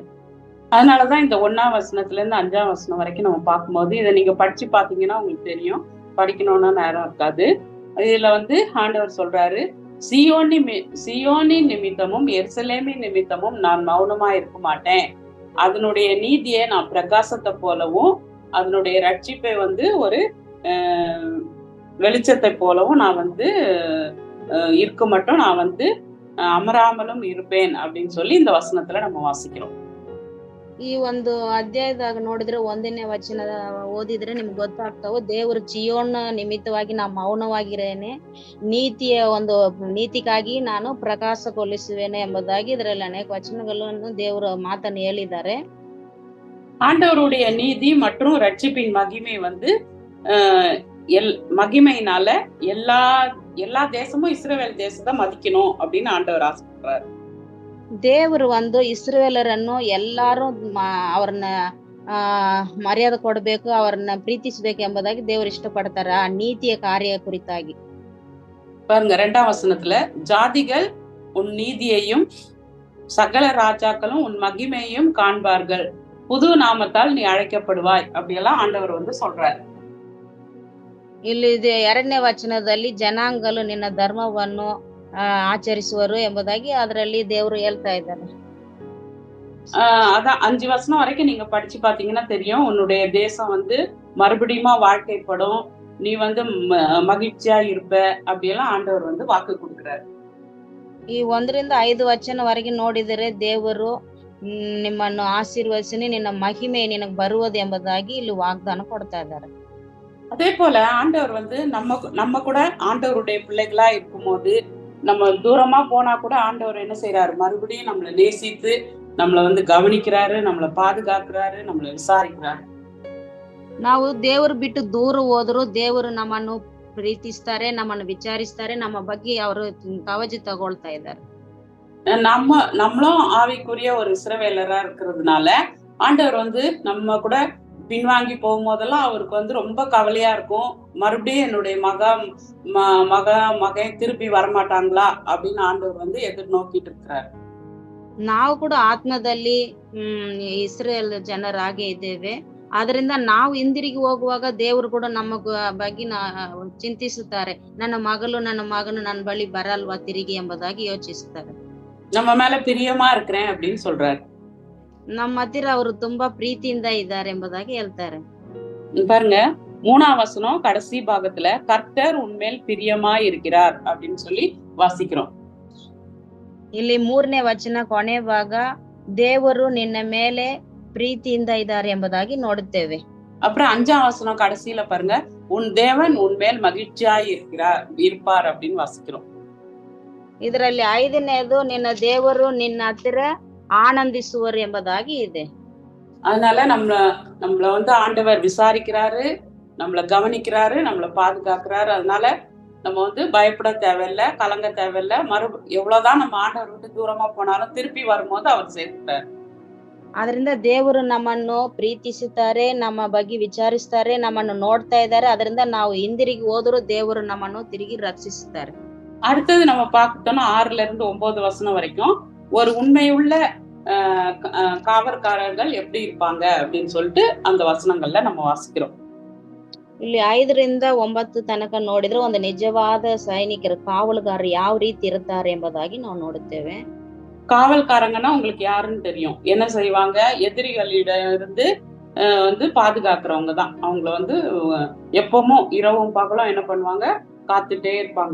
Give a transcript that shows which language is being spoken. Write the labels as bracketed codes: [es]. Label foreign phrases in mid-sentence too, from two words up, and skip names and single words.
[ta] அதனாலதான் இந்த 1ஆம் வசனத்துல இருந்து 5ஆம் வசனம் வரைக்கும் நம்ம பார்க்கும்போது இதை நீங்க படிச்சு பாத்தீங்கன்னா உங்களுக்கு தெரியும். படிக்கணும்னா நேரம் இருக்காது. இதுல ஆண்டவர் சொல்றாரு, சியோனின் நிமித்தமும் எருசலேமின் நிமித்தமும் நான் மௌனமா இருக்க மாட்டேன். அதனுடைய நீதியை நான் பிரகாசத்தை போலவும் அதனுடைய ரட்சிப்பை ஒரு வெளிச்சத்தை போலவும் நான் இருக்க மட்டும் நான் அமராமலும் இருப்பேன் அப்படின்னு சொல்லி இந்த வசனத்துல நம்ம வாசிக்கிறோம். [kn] ಈ ಒಂದು ಅಧ್ಯಾಯದಾಗ ನೋಡಿದ್ರೆ 1ನೇ ವಚನ ಓದಿದ್ರೆ ನಿಮ್ಗೆ ಗೊತ್ತಾಗ್ತಾವ, ದೇವರು ಚಿಯೋನ್ ನಿಮಿತ್ತವಾಗಿ ನಾ ಮೌನವಾಗಿರೇನೆ, ನೀತಿಗಾಗಿ ನಾನು ಪ್ರಕಾಶಗೊಳಿಸುವೇನೆ ಎಂಬುದಾಗಿ ಇದರಲ್ಲಿ ಅನೇಕ ವಚನಗಳನ್ನು ದೇವರ ಮಾತನ್ನು ಹೇಳಿದ್ದಾರೆ. [ta] ஆண்டவருடைய நீதி மற்றும் ரட்சிப்பின் மகிமை மகிமையினால எல்லா தேசமும் இஸ்ரவேல் தேசத்தை மதிக்கணும் அப்படின்னு ஆண்டவர் ஆசைப்படுறாரு. [kn] ದೇವರು ಇಸ್ರೇಲರನ್ನು ಎಲ್ಲಾರು ಅವ್ರನ್ನ ಮರ್ಯಾದೆ ಕೊಡಬೇಕು, ಅವ್ರನ್ನ ಪ್ರೀತಿಸಬೇಕು ಎಂಬುದಾಗಿ ದೇವರು ಇಷ್ಟಪಡ್ತಾರ ಆ ನೀತಿಯ ಕಾರ್ಯ ಕುರಿತಾಗಿ. [ta] பாருங்க 2ஆம் வசனத்துல, ஜாதிகள் உன் நீதியையும் சகல ராஜாக்களும் உன் மகிமையையும் காண்பார்கள், புது நாமத்தால் நீ அழைக்கப்படுவாய் அப்படியெல்லாம் ஆண்டவர் சொல்றாரு. [kn] ಇಲ್ಲಿ 2ನೇ ವಚನದಲ್ಲಿ ಜನಾಂಗಗಳು ನಿನ್ನ ಧರ್ಮವನ್ನು ಆಚ್ಚರಿಸುವರು ಎಂಬುದಾಗಿ ಅದರಲ್ಲಿ தேவரு ಹೇಳ್ತಾ ಇದ್ದಾರೆ. [ta] அதான் 5 வசனம் வரைக்கும் நீங்க படிச்சு பாத்தீங்கன்னா தெரியும். உன்னுடைய தேசம் மறுபடியுமா வாழ்க்கைப்படும், நீ மகிழ்ச்சியா இருப்ப அப்படியெல்லாம் ஆண்டவர் வாக்கு கொடுக்கிறாரு. [kn] ಈ 1-5 ವಚನವರೆಗೆ ನೋಡಿದರೆ ದೇವರು ನಿಮ್ಮನ್ನು ಆಶೀರ್ವದಿಸಿ ನಿನ್ನ ಮಹಿಮೆ ನಿನಗೆ ಬರುವುದು ಎಂಬುದಾಗಿ ಇಲ್ಲಿ ವಾಗ್ದಾನ ಕೊಡ್ತಾ ಇದ್ದಾರೆ. [ta] அதே போல ஆண்டவர் நம்ம கூட ஆண்டவருடைய பிள்ளைகளா இருக்கும்போது நம்ம தூரமா போனா கூட ஆண்டவர் என்ன செய்யறாரு, மறுபடியும் நம்மளை நேசித்து நம்மளை கவனிக்கிறாரு, நம்மளை பாதுகாக்கிறாரு, நம்மளை விசாரிக்கிறாரு. [kn] ನಾವು ದೇವರು ಬಿಟ್ಟು ದೂರ ಹೋದ್ರು ದೇವರು ನಮ್ಮನ್ನು ಪ್ರೀತಿಸ್ತಾರೆ, ನಮ್ಮನ್ನು ವಿಚಾರಿಸ್ತಾರೆ, ನಮ್ಮ ಬಗ್ಗೆ ಅವರು ಕಾಳಜಿ ತಗೊಳ್ತಾ ಇದ್ದಾರೆ. [ta] நம்மளும் ஆவிக்குரிய ஒரு இஸ்ரவேலரா இருக்கிறதுனால ஆண்டவர் நம்ம கூட பின்வாங்கி போகும்போதெல்லாம் அவருக்கு ரொம்ப கவலையா இருக்கும். மறுபடியும் என்னுடைய மகன் திருப்பி வரமாட்டாங்களா அப்படின்னு ஆண்டவர் எதிர்நோக்கிட்டு இருக்கிறார். [kn] ನಾವು ಕೂಡ ಆತ್ಮದಲ್ಲಿ ಇಸ್ರೇಲ್ ಜನರಾಗೆ ಇದ್ದೇವೆ. ಆದ್ರಿಂದ ನಾವು ಹಿಂದಿರುಗಿ ಹೋಗುವಾಗ ದೇವರು ಕೂಡ ನಮ್ಮ ಬಗ್ಗೆ ಚಿಂತಿಸುತ್ತಾರೆ, ನನ್ನ ಮಗನು ನನ್ನ ಬಳಿ ಬರಲ್ವಾ ತಿರುಗಿ ಎಂಬುದಾಗಿ ಯೋಚಿಸುತ್ತಾರೆ. [ta] நம்ம மேல பிரியமா இருக்கிறேன் அப்படின்னு சொல்றாரு. [kn] ನಮ್ಮ ಹತ್ತಿರ ಅವರು ತುಂಬಾ ಪ್ರೀತಿಯಿಂದ ಇದ್ದಾರೆ ಎಂಬುದಾಗಿ ಹೇಳ್ತಾರೆ. [ta] பாருங்க 3ஆம் வசனம் கடைசி பாகத்துல கர்த்தர் உன்மேல் பிரியமா இருக்கிறார் அப்படின்னு சொல்லி வாசிக்கிறோம். [kn] ಇಲ್ಲಿ 3ನೇ ವಚನ ಕೊನೆ ಭಾಗ, ದೇವರು ನಿನ್ನ ಮೇಲೆ ಪ್ರೀತಿಯಿಂದ ಇದ್ದಾರೆ ಎಂಬುದಾಗಿ ನೋಡುತ್ತೇವೆ. [ta] அப்புறம் 5ஆம் வசனம் கடைசியில பாருங்க, உன் தேவன் உன்மேல் மகிழ்ச்சியா இருப்பார் அப்படின்னு வாசிக்கிறோம். [kn] ಇದರಲ್ಲಿ 5ನೇದು ನಿನ್ನ ದೇವರು ನಿನ್ನ ಹತ್ತಿರ ಆನಂದಿಸುವರು ಎಂಬುದಾಗಿ ಇದೆ. [ta] அதனால நம்மள ஆண்டவர் விசாரிக்கிறாரு, நம்மள கவனிக்கிறாரு, நம்மள பாதுகாக்கிறாரு. அதனால நம்ம பயப்பட தேவையில்லை, கலங்க தேவையில்லை. எவ்வளவுதான் நம்ம ஆண்டவர் விட்டு தூரமா போனாலும் திருப்பி வரும்போது அவர் சேர்த்துட்டாரு. [kn] ಅದರಿಂದ ದೇವರು ನಮ್ಮನ್ನು ಪ್ರೀತಿಸುತ್ತಾರೆ, ನಮ್ಮ ಬಗ್ಗೆ ವಿಚಾರಿಸ್ತಾರೆ, ನಮ್ಮನ್ನು ನೋಡ್ತಾ ಇದ್ದಾರೆ. ಅದರಿಂದ ನಾವು ಹಿಂದಿರುಗಿ ಹೋದರೂ ದೇವರು ನಮ್ಮನ್ನು ತಿರುಗಿ ರಕ್ಷಿಸುತ್ತಾರೆ. [ta] அடுத்தது நம்ம பார்த்துட்டோம்னா 6-9 வசனம் வரைக்கும் ஒரு உண்மையுள்ள காவற்காரர்கள் எப்படி இருப்பாங்க அப்படின்னு சொல்லிட்டு அந்த வசனங்கள்ல நம்ம வாசிக்கிறோம். [kn] ಇಲ್ಲಿ 5-9 ತನಕ ನೋಡಿದ್ರೆ ಒಂದು ನಿಜವಾದ ಸೈನಿಕರು ಕಾವಲುಗಾರರು ಯಾವ ರೀತಿ ಇರ್ತಾರೆ ಎಂಬುದಾಗಿ ನಾವು ನೋಡುತ್ತೇವೆ. [ta] காவல்காரங்கன்னா உங்களுக்கு யாருன்னு தெரியும். என்ன செய்வாங்க, எதிரிகளிடம் இருந்து வந்து பாதுகாக்கிறவங்க தான். அவங்கள வந்து எப்பவும் இரவும் பகலும் என்ன பண்ணுவாங்க, காத்துட்டே இருப்பாங்க.